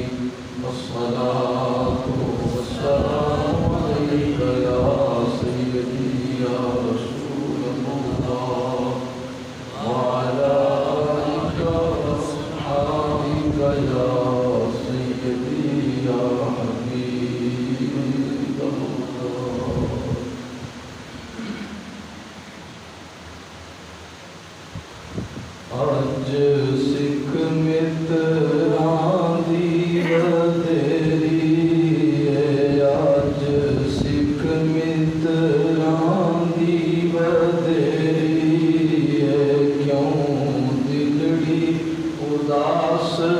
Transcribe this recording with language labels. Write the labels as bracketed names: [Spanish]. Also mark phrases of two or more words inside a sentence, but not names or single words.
[Arabic] الصلاة والسلام عليك يا سيدي يا رسول الله وعلى آلك وأصحابك يا سيدي يا حبيب الله. [Punjabi] آج سکھ متران دی بدری ہے، آج سکھ متران دی بدری ہے، کیوں دلڑی اداس